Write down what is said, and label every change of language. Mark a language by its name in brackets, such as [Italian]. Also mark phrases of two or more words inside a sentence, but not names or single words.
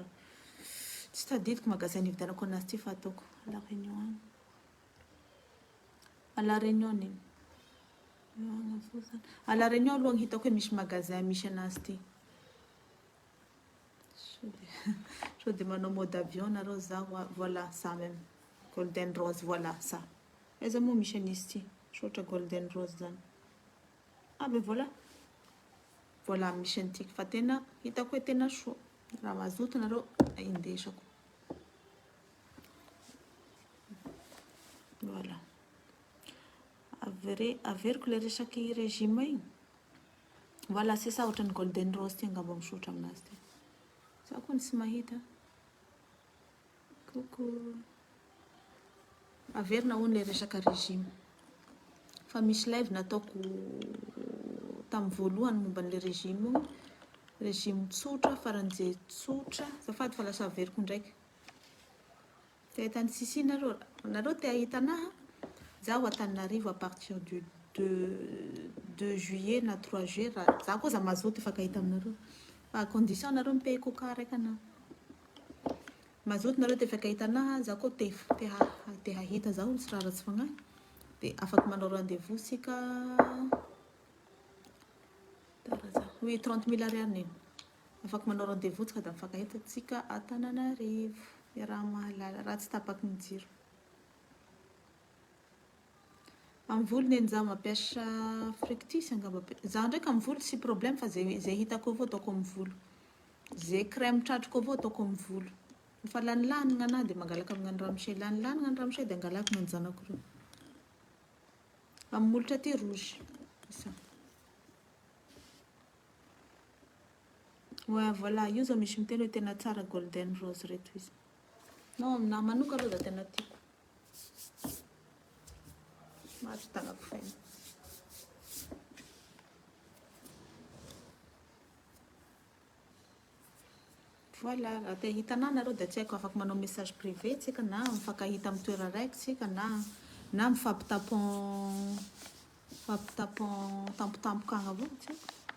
[Malagasy] Tsy tadidiko magasin nividianako anazy ty fa ataoko La Réunion any. À La Réunion neny. À La Réunion aloha hitako hoe misy magasin misy anazy ty. So dia manao [French] mode avion [Malagasy] nareo za [French] voilà ça même. Golden Rose voilà ça. [Malagasy] Aiza moa misy an'izy ty? Sotra Golden Rose zany. [French] Ah ben voilà. [Malagasy] Voilà misy an'ity fa tena hitako hoe tena soa. Raha mazoto nareo indesako. Voilà. Averiko le resaky régime igny. [French] Voilà c'est ça [Malagasy] ohatran'ny Golden Rose ty angamba misotra aminazy ty. Za koa tsy mahita. Coucou. Averina hono le resaka régime. Fa misy live nataoko tamin'ny voalohany momba an'le régime io. Régime tsotra faran'izay tsotra. Zafady fa lasa averiko ndraiky. Te ahitany sisi nareo te ahita anaha. Zaho Antananarivo [French] à partir du 2 juillet [Malagasy] na 3 juillet. Za koa za mazoto ifakahita aminareo. Fa condition nareo mipay coca raiky anaha. Mazoto nareo te ifakahita anaha. Za koa te hahita zaho tsy raha ratsy fagnahy. Dia afaka manao rendez-vous sika. Oui 30 000 ariary neny. Afaka manao rendez-vous tsika da mifakahita tsika Antananarivo. Raha mahalala raha tsy tapaky ny jiro. Amin'ny volo neny za mampiasa fructis angamba. Za ndraiky amin'ny volo tsy problème fa zay hitako avao ataoko amin'ny volo. Zay crème tratriko avao ataoko amin'ny volo. Fa lanilany gn'anahy dia mangalaka amin'ny ramose. Lanilany gn'any ramose dia angalaka gn'any zanako roa. Amin'ny molotra ty rouge. Ça. [French] Ouais voilà, [Malagasy] io zao misy miteny hoe tena tsara Golden Rose reto izy. Non, aminahy manoka aloha da tena tiako. Mahatry tagnako faina. Voilà, raha te hita anahy nareo da tsy haiko afaka manao [French] message privé [Malagasy] tsika na mifankahita amin'ny toera raiky tsika na mifampitapon tampotampoka agny avao tsy haiko.